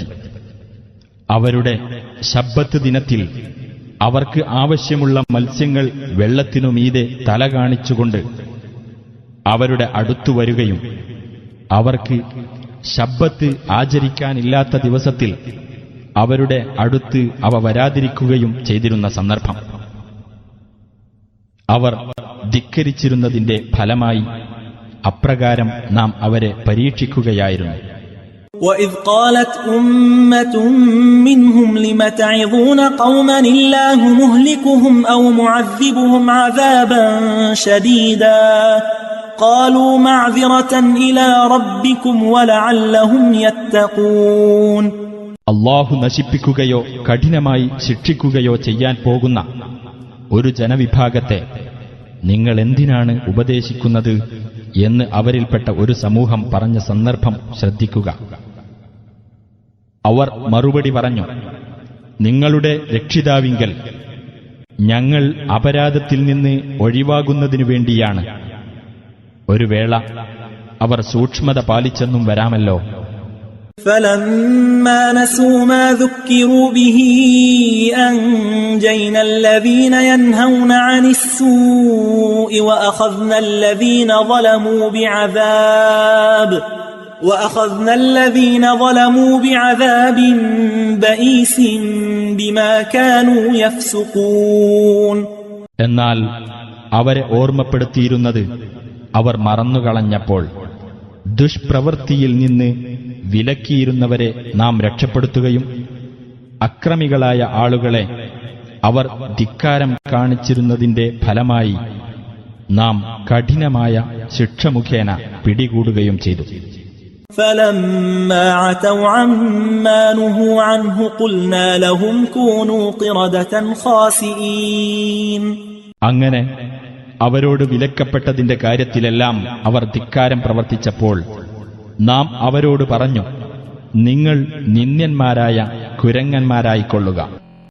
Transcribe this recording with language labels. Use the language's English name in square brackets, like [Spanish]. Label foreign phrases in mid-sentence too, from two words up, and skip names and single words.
[Malayalam] അവരുടെ ശബ്ബത്ത് ദിനത്തിൽ അവർക്ക് ആവശ്യമുള്ള മത്സ്യങ്ങൾ വെള്ളത്തിനു മീതെ തല കാണിച്ചുകൊണ്ട് അവരുടെ അടുത്തു വരികയും അവർക്ക് ശബ്ബത്ത് ആചരിക്കാനില്ലാത്ത ദിവസത്തിൽ അവരുടെ അടുത്ത് അവ വരാതിരിക്കുകയും ചെയ്തിരുന്ന സന്ദർഭം. അവർ ധിക്കരിച്ചിരുന്നതിന്റെ ഫലമായി അപ്രകാരം നാം അവരെ പരീക്ഷിക്കുകയായിരുന്നു. [Arabic] وَإِذْ قَالَتْ أُمَّةٌ مِّنْهُمْ لِمَ تَعِظُونَ قَوْمًا اللَّهُ مُهْلِكُهُمْ أَوْ مُعَذِّبُهُمْ عَذَابًا شَدِيدًا قَالُوا مَعْذِرَةً إِلَى رَبِّكُمْ وَلَعَلَّهُمْ يَتَّقُونَ. [Malayalam] അല്ലാഹു നശിപ്പിക്കുകയോ കഠിനമായി ശിക്ഷിക്കുകയോ ചെയ്യാൻ പോകുന്ന ഒരു ജനവിഭാഗത്തെ നിങ്ങൾ എന്തിനാണ് ഉപദേശിക്കുന്നത് എന്ന് അവരിൽപ്പെട്ട ഒരു സമൂഹം പറഞ്ഞ സന്ദർഭം ശ്രദ്ധിക്കുക. അവർ മറുപടി പറഞ്ഞു, നിങ്ങളുടെ രക്ഷിതാവിങ്കൽ ഞങ്ങൾ അപരാധത്തിൽ നിന്ന് ഒഴിവാകുന്നതിനു വേണ്ടിയാണ്. ഒരു വേള അവർ സൂക്ഷ്മത പാലിച്ചെന്നും വരാമല്ലോ. [Arabic] فَلَمَّا نَسُوا مَا ذُكِّرُوا بِهِ أَنجَيْنَا الَّذِينَ يَنْهَوْنَ عَنِ السُّوءِ وَأَخَذْنَا الَّذِينَ ظَلَمُوا بِعَذَابٍ بَئِيسٍ بِمَا كَانُوا يَفْسُقُونَ. [Malayalam] എന്നാൽ അവരെ ഓർമ്മപ്പെടുത്തിയിരുന്നത് അവർ മറന്നുകളഞ്ഞപ്പോൾ ദുഷ്പ്രവൃത്തിയിൽ നിന്ന് വിലക്കിയിരുന്നവരെ നാം രക്ഷപ്പെടുത്തുകയും അക്രമികളായ ആളുകളെ അവർ ധിക്കാരം കാണിച്ചിരുന്നതിന്റെ ഫലമായി നാം കഠിനമായ ശിക്ഷ മുഖേന പിടികൂടുകയും ചെയ്തു. [Arabic] فَلَمَّا عَتَوْا عَمَّا نُهُوا عَنْهُ قُلْنَا لَهُمْ كُونُوا قِرَدَةً خَاسِئِينَ. [Malayalam] അങ്ങനെ അവരോട് വിലക്കപ്പെട്ടതിന്റെ കാര്യത്തിലെല്ലാം അവർ ധിക്കാരം പ്രവർത്തിച്ചപ്പോൾ നാം അവരോട് പറഞ്ഞു, നിങ്ങൾ നിന്ദ്യന്മാരായ കുരങ്ങന്മാരായിക്കൊള്ളുക.